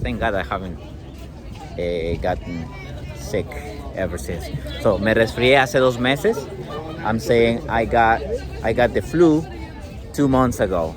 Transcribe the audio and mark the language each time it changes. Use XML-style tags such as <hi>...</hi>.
<en>Thank God I haven't gotten sick ever since.</en> <es>So me resfrié hace 2 meses.</es> <en>I'm saying I got the flu 2 months ago.</en>